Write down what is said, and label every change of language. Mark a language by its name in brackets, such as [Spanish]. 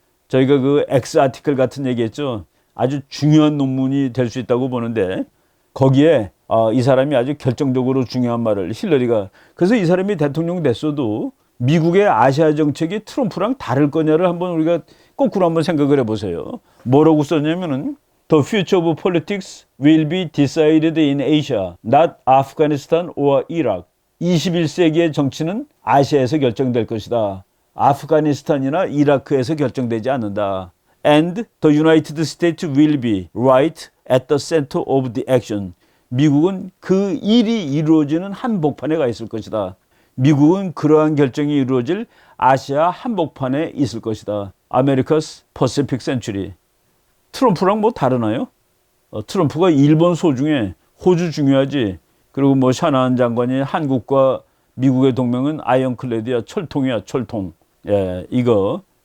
[Korean] 저희가 그 X 아티클 같은 얘기했죠. 아주 중요한 논문이 될 수 있다고 보는데, 거기에 이 사람이 아주 결정적으로 중요한 말을, 힐러리가, 그래서 이 사람이 대통령 됐어도 미국의 아시아 정책이 트럼프랑 다를 거냐를 한번 우리가 거꾸로 한번 생각을 해보세요. 뭐라고 썼냐면은 [English] The future of politics will be decided in Asia, not Afghanistan or Iraq. [Korean] 21세기의 정치는 아시아에서 결정될 것이다. 아프가니스탄이나 이라크에서 결정되지 않는다. [English] And the United States will be right at the center of the action. [Korean] 미국은 그 일이 이루어지는 한복판에 가 있을 것이다. 미국은 그러한 결정이 이루어질 아시아 한복판에 있을 것이다. [English] America's Pacific Century. [Korean] 트럼프랑 뭐 다르나요? 트럼프가 일본 소중해, 호주 중요하지, 그리고 뭐 샤나한 장관이 한국과 미국의 동맹은 아이언클레드야, 철통이야, 철통. 예, 이거.